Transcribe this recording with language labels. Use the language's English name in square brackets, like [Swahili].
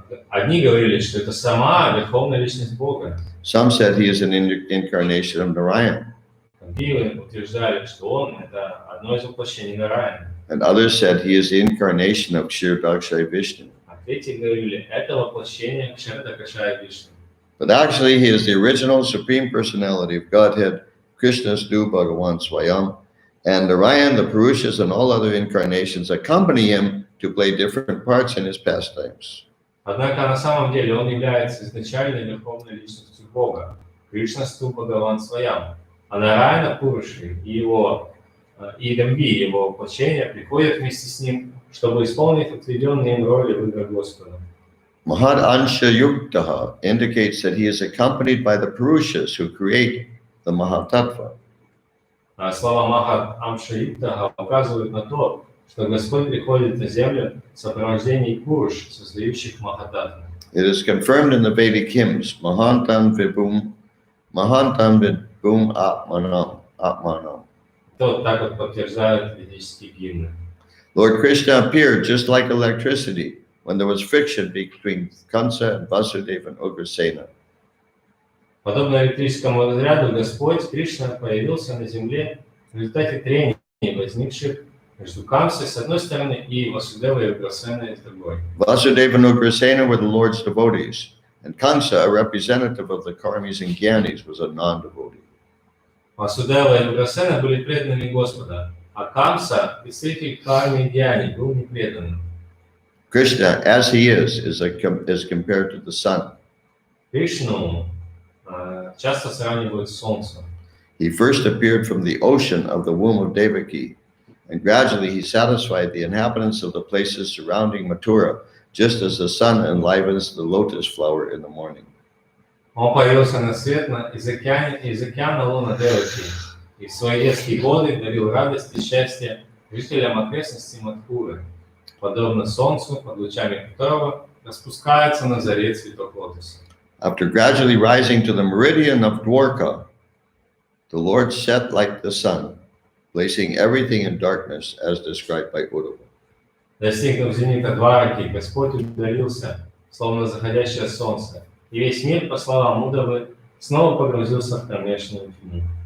[Russian] Одни говорили, что это сама верховная личность Бога. [English] Some said he is an incarnation of Narayan. [Russian] Другие утверждали, что он это одно из воплощений Нараяна. [English] And others said he is the incarnation of Kshirodakshay Vishnu. [Russian] А третьи говорили, это воплощение Кшарадакашая Вишну. [English] But actually, he is the original supreme personality of Godhead, Krishna's Stu Bhagavan Swayam, and Narayan, the Purushas, and all other incarnations accompany him to play different parts in his pastimes. [Russian] Однако на самом деле он является изначальной верховной личностью Бога, Кришна Сту Бхагаван Сваям, а Нараяна Пуруши и другие его воплощения приходят вместе с ним, чтобы исполнить отведенные им роли в играх Господа. [English] Mahad Ansha Yuktaha indicates that he is accompanied by the Purushas who create the Mahatattva. [Russian] Слова Махат Амша Юктаха указывают на то, что Господь приходит на землю в сопровождении Пуруш, создающих Махататтву. [English] It is confirmed in the Vedic hymns, [Sanskrit] Mahantam Vibhum Mahantam vid gum atmanam. [Russian] То так вот подтверждают ведические гимны. [English] Lord Krishna appeared just like electricity when there was friction between Kamsa and Vasudeva and Ugrasena. [Russian] Подобно электрическому разряду, Господь Кришна появился на земле в результате трений, возникших между Камсой с одной стороны и Васудевой и Уграсеной с другой. [English] Vasudeva and Ugrasena were the Lord's devotees, and Kamsa, a representative of the Karmis and Gyanis, was a non-devotee. [Russian] Васудева и Уграсена были преданными Господа, а Камса, представитель Кармы и Гьяни, был непреданным. [English] Krishna, as he is compared to the sun. [Russian] Кришну часто сравнивают с Солнцем. [English] He first appeared from the ocean of the womb of Devaki, and gradually he satisfied the inhabitants of the places surrounding Mathura, just as the sun enlivens the lotus flower in the morning. [Russian] Он появился на свет из океана лона Деваки, и в свои детские годы дарил радость и счастье жителям окрестностей Мадхуры, подобно солнцу, под лучами которого распускается на заре цветок лотоса. [English] After gradually rising to the meridian of Dwarka, the Lord set like the sun, placing everything in darkness as described by Uddhava. [Russian] Достигнув зенита Двараки, Господь удалился, словно заходящее солнце, и весь мир, по словам Удавы, снова погрузился в кромешную тьму.